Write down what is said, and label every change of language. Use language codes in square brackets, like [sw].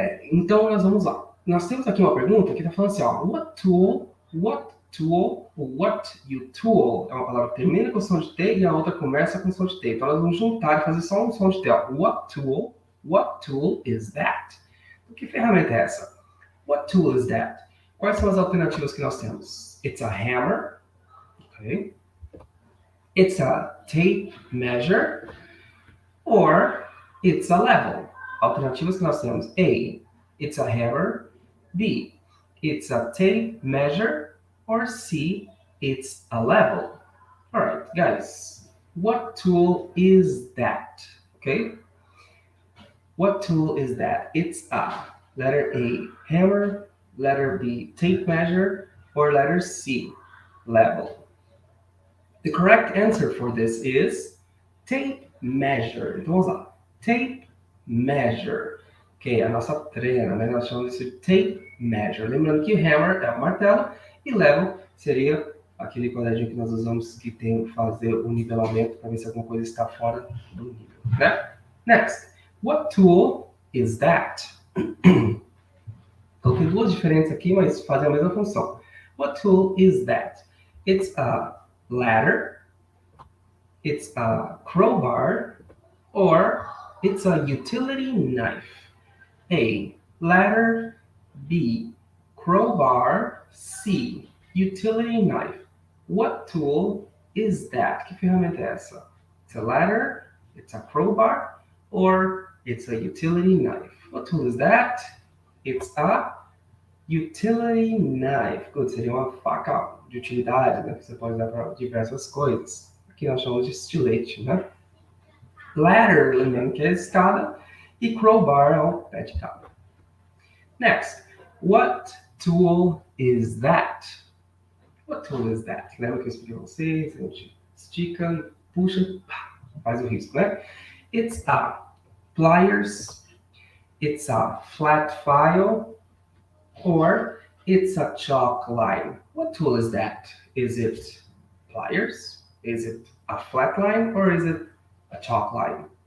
[pt] Então, nós vamos lá. Nós temos aqui uma pergunta que está falando assim, ó, [en] what tool, what you tool, [pt] é uma palavra que termina com som de T e a outra começa com som de T. Então, nós vamos juntar e fazer só um som de T, ó. [en] What tool is that? [pt] Que ferramenta é essa? [en] What tool is that? [pt] Quais são as alternativas que nós temos? [en] It's a hammer, okay? It's a tape measure, or it's a level. [pt] Alternativas que nós temos: [en] A, it's a hammer, B, it's a tape measure, or C, it's a level. All right, guys, what tool is that? Okay, what tool is that? It's a letter A, hammer, letter B, tape measure, or letter C, level. The correct answer for this is tape measure. [pt] Então vamos lá. Tape measure. Ok, a nossa trena, né? Nós chamamos isso de tape measure. Lembrando que hammer é o martelo e level seria aquele quadradinho que nós usamos que tem que fazer o nivelamento para ver se alguma coisa está fora do nível, né? [en] Next, what tool is that? [pt] Então tem duas diferentes aqui, mas fazem a mesma função. [en] What tool is that? It's a ladder, it's a crowbar, or it's a utility knife. A, ladder, B, crowbar, C, utility knife. What tool is that? [pt] Que ferramenta é essa? [en] It's a ladder, it's a crowbar, or it's a utility knife. What tool is that? It's a utility knife. Good, [pt] seria uma faca de utilidade, né? Que você pode usar para diversas coisas. Aqui nós chamamos de estilete, né? Ladder, lembrando que é a escada, e crowbar é o pé de cabra. [en] Next, what tool is that? What tool is that? [pt] Lembra que eu expliquei para vocês? A gente estica, puxa, pá, faz o risco, né? [en] It's a pliers, it's a flat file, or it's a chalk line. What tool is that? Is it pliers? Is it a flat line, or is it a chalk line?